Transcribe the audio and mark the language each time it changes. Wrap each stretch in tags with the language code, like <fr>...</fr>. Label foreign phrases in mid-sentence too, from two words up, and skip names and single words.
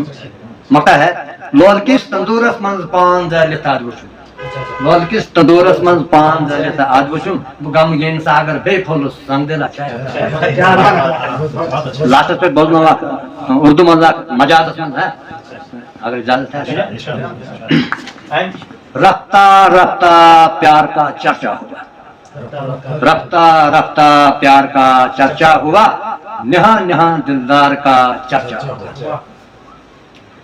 <ur>مکہ ہے.</ur> <ks>لول کِس تندورس منٛز پان زٲلِتھ اد وٕچھُم، لول کِس تندورس منٛز پان زٲلِتھ اد وٕچھُم، بہٕ غمگیٖن ساگر بیٚیہِ پھوٚلُس سنگ دلا چھیا خبر. لاسٹس پٮ۪ٹھ بوزناو اکھ اردو منٛز اکھ مجازس منٛز</ks> <ur>اگر اجازت ہے. رفتہ رفتہ پیار کا چرچا ہوا، رفتہ رفتہ پیار کا چرچا ہوا، نہاں نہاں دلدار کا چرچا ہوا.</ur>